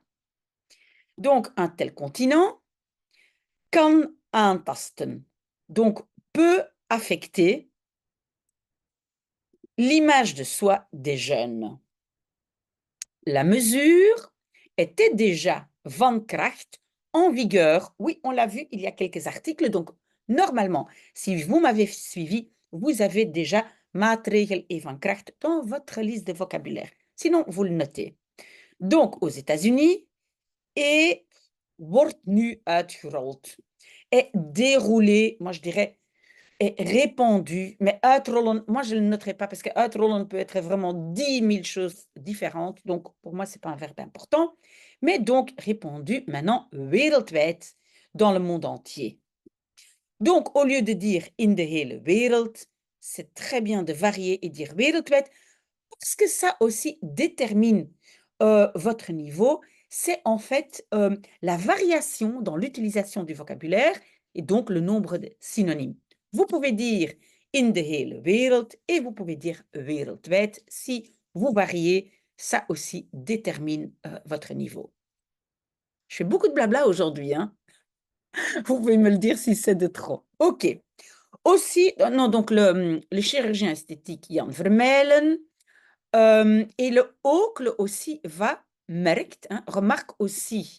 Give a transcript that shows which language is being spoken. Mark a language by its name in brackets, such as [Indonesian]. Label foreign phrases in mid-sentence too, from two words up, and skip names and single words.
[French] Donc, un tel continent [Dutch] kan aantasten, [French] donc peut affecter l'image de soi des jeunes. La mesure était déjà [Dutch] van kracht, [French] en vigueur. Oui, on l'a vu, il y a quelques articles. Donc, normalement, si vous m'avez suivi, vous avez déjà maatregel et [Dutch] van kracht [French] dans votre liste de vocabulaire. Sinon, vous le notez. Donc, aux États-Unis, et [Dutch] wordt nu uitgerold. [French] Est déroulé, moi je dirais, est répandu, mais uitrollen, moi je ne le noterai pas parce que uitrollen peut être vraiment 10 000 choses différentes. Donc pour moi, ce n'est pas un verbe important. Mais donc répandu maintenant wereldwijd, dans le monde entier. Donc au lieu de dire [Dutch] in de hele wereld, [French] c'est très bien de varier et dire wereldwijd parce que ça aussi détermine votre niveau. C'est en fait la variation dans l'utilisation du vocabulaire et donc le nombre de synonymes. Vous pouvez dire [Dutch] in de hele wereld [French] et vous pouvez dire wereldwijd. Si vous variez, ça aussi détermine votre niveau. Je fais beaucoup de blabla aujourd'hui, hein. Vous pouvez me le dire si c'est de trop. OK. Aussi, non, donc le chirurgien esthétique Jan Vermeulen et le Ocle aussi merkt, hein, remarque aussi.